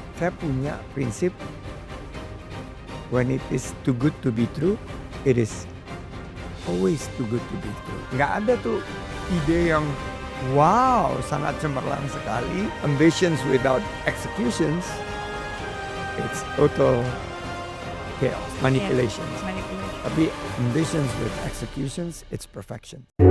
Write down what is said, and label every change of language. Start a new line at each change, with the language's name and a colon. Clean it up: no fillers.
Indonesian: Saya punya prinsip,
English: when it is too good to be true, it is always too good to be true.
Indonesian: Nggak ada tuh ide yang wow sangat cemerlang sekali.
English: Ambitions without executions, it's total chaos, manipulations. Manipulation. Tapi ambitions with executions, it's perfection.